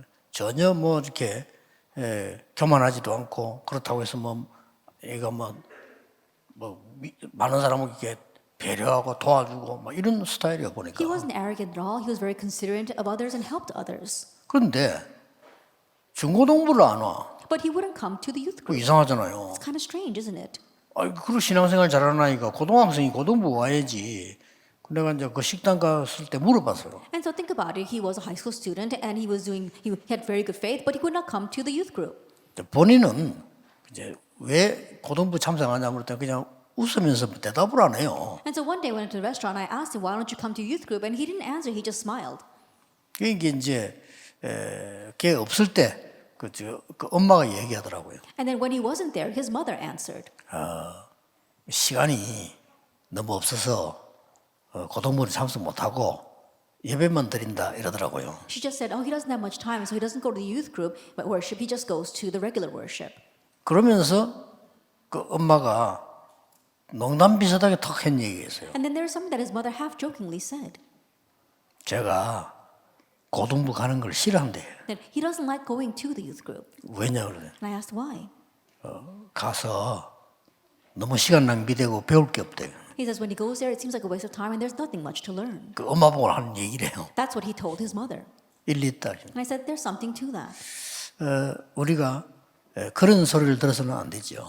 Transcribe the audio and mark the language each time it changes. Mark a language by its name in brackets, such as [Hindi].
[Korean] 전혀 이렇게 교만하지도 않고 그렇다고 해서 얘가 많은 사람을 이렇게 배려하고 도와주고 이런 스타일이야 보니까. [English] He wasn't arrogant at all. He was very considerate of others and helped others. [Korean] 그런데 중고등부를 안 와. [English] But he wouldn't come to the youth 그 group. [Korean] 이상하잖아요. [English] It's kind of strange, isn't it? [Korean] 그리고 신앙생활 잘하는 아이가 고등학생이 고등부 와야지. 내가 이제 그 식당 갔을 때 물어봤어요. [English] And so think about it. He was a high school student and he had very good faith, but he could not come to the youth group. [Korean] 본인은 이제 왜 고등부 참석하냐고 그랬더니 그냥 웃으면서 대답을 안 해요. [English] And so one day I went into the restaurant. I asked him, "Why don't you come to youth group?" And he didn't answer. He just smiled. [Korean] 이게 이제 걔 없을 때 그 엄마가 얘기하더라고요. [English] And then when he wasn't there, his mother answered. [Korean] 시간이 너무 없어서 고등부를 참석 못하고 예배만 드린다 이러더라고요. [English] She just said, "Oh, he doesn't have much time, so he doesn't go to the youth group but worship. He just goes to the regular worship." [Korean] 그러면서 그 엄마가 농담 비슷하게 턱 한 얘기가 있어요. [English] And then there's something that his mother half jokingly said. [Korean] 제가 고등부 가는 걸 싫어한대. [English] That he doesn't like going to the youth group. [Korean] 왜냐 그래? [English] And I asked why. [Korean] 가서 너무 시간 낭비되고 배울 게 없대. [English] He says when he goes there, it seems like a waste of time and there's nothing much to learn. [Korean] 그 엄마 보고 하는 얘기래요. [English] That's what he told his mother. [Korean] 일리 있다. [English] And I said, there's something to that. [Korean] 우리가 그런 소리를 들어서는 안 되죠.